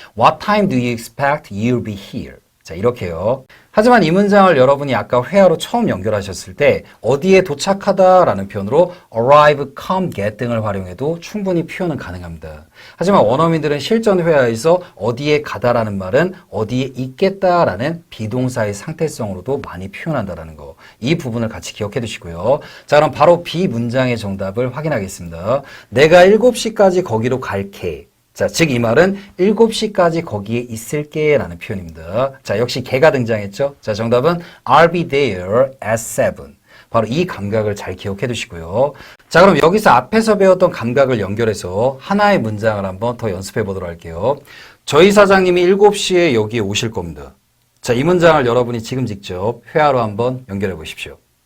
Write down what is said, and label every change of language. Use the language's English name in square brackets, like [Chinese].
[English] What time do you expect you'll be here? [Korean] 자, 이렇게요. 하지만 이 문장을 여러분이 아까 회화로 처음 연결하셨을 때 어디에 도착하다 라는 표현으로 arrive, come, get 등을 활용해도 충분히 표현은 가능합니다. 하지만 원어민들은 실전 회화에서 어디에 가다라는 말은 어디에 있겠다 라는 비동사의 상태성으로도 많이 표현한다는 거. 이 부분을 같이 기억해 두시고요. 자, 그럼 바로 B 문장의 정답을 확인하겠습니다. 내가 7시까지 거기로 갈게. 자, 즉 이 말은 7시까지 거기에 있을게 라는 표현입니다. 자, 역시 개가 등장했죠. 자, 정답은 [English] I'll be there at 7. [Korean] 바로 이 감각을 잘 기억해 두시고요. 자, 그럼 여기서 앞에서 배웠던 감각을 연결해서 하나의 문장을 한번 더 연습해 보도록 할게요. 저희 사장님이 7시에 여기에 오실 겁니다. 자, 이 문장을 여러분이 지금 직접 회화로 한번 연결해 보십시오.